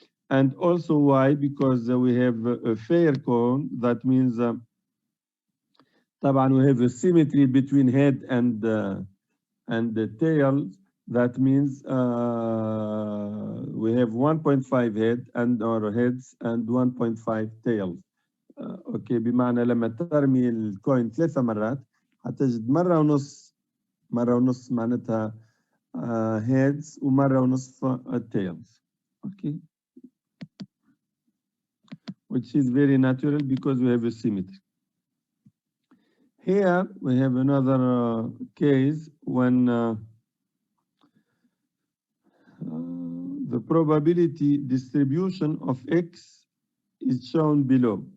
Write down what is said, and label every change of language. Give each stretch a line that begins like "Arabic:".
English: And also why? Because we have a fair cone. That means
Arabic: طبعا
English: we have a symmetry between head and the tail. That means we have 1.5 head and or heads and 1.5 tails.
Arabic: اوكي بمعنى لما ترمي الكوين 3 مرات هتجد مرة ونص معناتها heads ومرة ونص tails.
English: Okay, which is very natural because we have a symmetry. Here we have another case when the probability distribution of X is shown below.